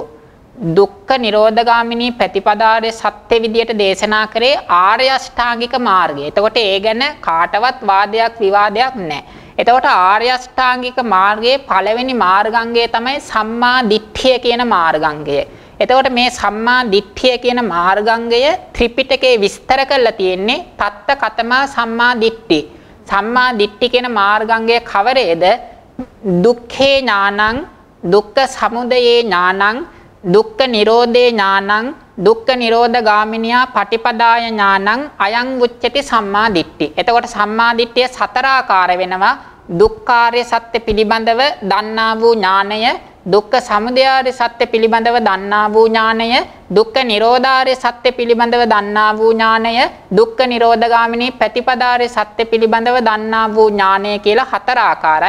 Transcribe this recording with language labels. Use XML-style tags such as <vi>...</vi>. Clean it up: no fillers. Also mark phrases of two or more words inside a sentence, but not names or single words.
<si>දුක්ඛ නිරෝධගාමිනී ප්‍රතිපදාවේ සත්‍ය විදියට දේශනා කරේ ආර්ය අෂ්ටාංගික මාර්ගය. එතකොට ඒ ගැන කාටවත් වාදයක් විවාදයක් නැහැ. එතකොට ආර්ය අෂ්ටාංගික මාර්ගයේ පළවෙනි මාර්ගාංගය තමයි සම්මා දිට්ඨිය කියන මාර්ගාංගය. එතකොට මේ සම්මා දිට්ඨිය කියන මාර්ගාංගය ත්‍රිපිටකයේ විස්තර කරලා තියෙන්නේ</si> <pi>තත්ත කතමා සම්මා දිට්ඨි.</pi> <si>සම්මා දිට්ඨි කියන මාර්ගාංගය කවරේද?</si> <pi>දුක්ඛේ ඥානං, දුක්ඛ සමුදයේ ඥානං, දුක්ඛ නිරෝධේ ඥානං, දුක්ඛ නිරෝධ ගාමිනියා පටිපදාය ඥානං අයං උච්චති සම්මා දිට්ඨි.</pi> <si>එතකොට සම්මා දිට්ඨිය 4 ආකාර වෙනවා. දුක්ඛාරය සත්‍ය පිළිබඳව දන්නා වූ ඥානය, දුක්ඛ සමුදයාර්ය සත්‍ය පිළිබඳව දන්නා වූ ඥානය, දුක්ඛ නිරෝධාර්ය සත්‍ය පිළිබඳව දන්නා වූ ඥානය, දුක්ඛ නිරෝධගාමිනී ප්‍රතිපදාර්ය සත්‍ය පිළිබඳව දන්නා වූ ඥානය කියලා හතර ආකාරයි.</si>